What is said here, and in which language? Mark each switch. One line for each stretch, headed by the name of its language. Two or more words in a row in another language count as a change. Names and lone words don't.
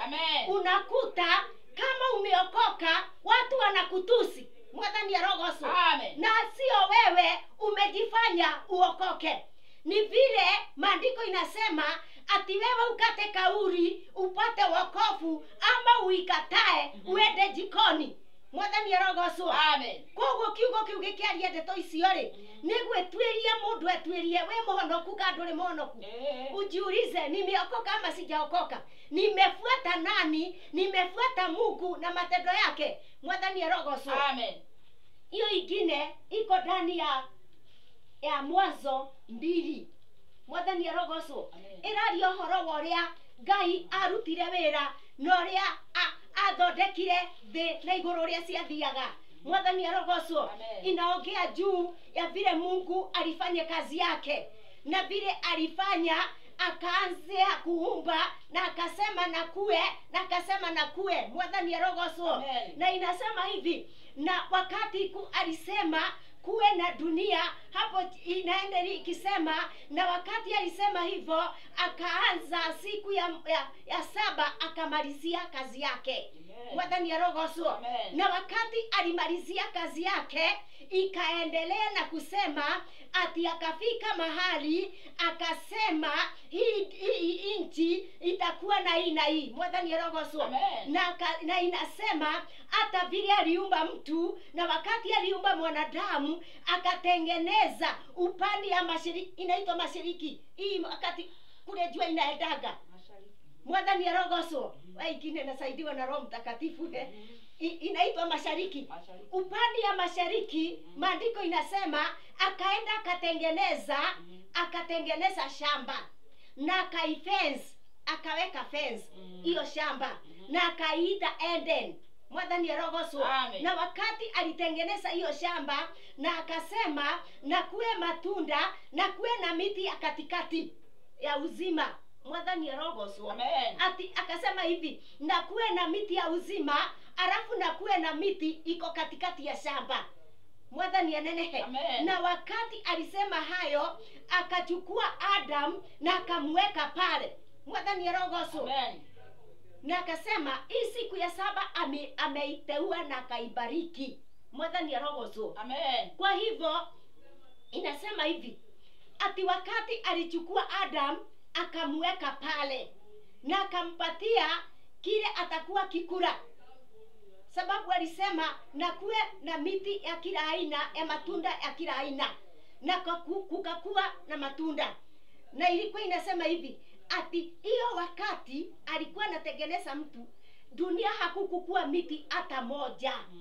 Swahili: Unakuta kama umeokoka watu wanakutusi.
Kikuyu: Mwathani arogoso.
Swahili: Na sio wewe umejifanya uokoke. Ni vile maandiko inasema ati wewe ukate kauri upate wokovu, ama uikatae uende jikoni.
Kikuyu: mwathani arogocwo
Swahili: Amen.
Kikuyu: koguo kiugo kiu gikiaria ndeto icio ri nigwetwiria mundu etwirie we muhonoku ka nduri muhonoku
Swahili: ujiulize nimeokoka ama sijaokoka nimefuata nani nimefuata Mungu na matendo yake
Kikuyu: mwathani arogocwo
Swahili: Amen. hiyo ingine iko ndani ya Mwanzo 2
Kikuyu: mwathani arogocwo iraria uhoro wa uria Ngai arutire wira na uria athondekire thi na iguru uria ciathiaga mwathani arogocwo
Swahili: inaongea juu ya vile Mungu alifanya kazi yake na vile alifanya akaanzia kuumba na akasema na kuwe na akasema na kuwe
Kikuyu: mwathani arogocwo
Swahili: na inasema hivi na wakati alisema kuwe na dunia hapo inaendelea ikisema na wakati alisema hivyo akaanza siku ya saba akamalizia kazi yake
Kikuyu: mwathani arogocwo
Swahili: na wakati alimalizia kazi yake ikaendelea na kusema ati akafika mahali akasema hii inchi itakuwa na hii na hii
Kikuyu: mwathani arogocwo
Swahili: na inasema hata vile aliumba mtu na wakati aliumba mwanadamu akatengeneza upande ya mashariki inaitwa mashariki hii wakati kule jua inaendaga
Kikuyu: mwathani arogocwo
Swahili: waikine nasaidiwa na Roho Mtakatifu inaitwa mashariki upande ya mashariki maandiko inasema akaenda akatengeneza shamba na akaifence akaweka fence hiyo shamba na akaita Eden
Kikuyu: mwathani arogocwo
Swahili: na wakati alitengeneza hiyo shamba na akasema na kuwe matunda na kuwe na miti ya katikati ya uzima
Kikuyu: mwathani arogocwo
Swahili: ati akasema hivi na kuwe na miti ya uzima alafu na kuwe na miti iko katikati ya shamba
Kikuyu: mwathani anenehe
Swahili: na wakati alisema hayo akachukua Adam na akamweka pale
Kikuyu: mwathani arogocwo
Swahili: na akasema hii siku ya saba ameiteua na akaibariki
Kikuyu: mwathani arogocwo
Swahili: kwa hivyo inasema hivi ati wakati alichukua Adam akamweka pale na akampatia kile atakuwa kikula sababu alisema na kuwe na miti ya kila aina ya matunda ya kila aina na kukakuwa na matunda na ilikuwa inasema hivi ati hiyo wakati alikuwa anatengeneza mtu dunia hakukukua miti hata moja